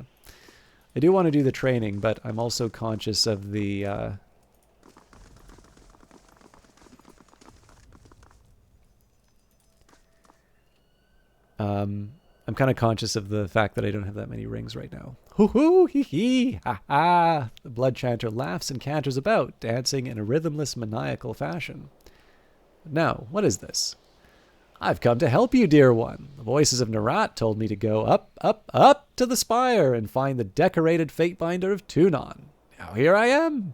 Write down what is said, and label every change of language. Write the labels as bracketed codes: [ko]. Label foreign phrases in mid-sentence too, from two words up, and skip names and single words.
[en] I do want to do the training, but I'm also conscious of the... I'm kind of conscious of the fact that I don't have that many rings right now. Hoo-hoo, hee-hee, ha-ha! The blood chanter laughs and canters about, dancing in a rhythmless, maniacal fashion. "Now, what is this?" "I've come to help you, dear one. The voices of Narat told me to go up, up, up to the spire and find the decorated Fatebinder of Tunon. Now here I am."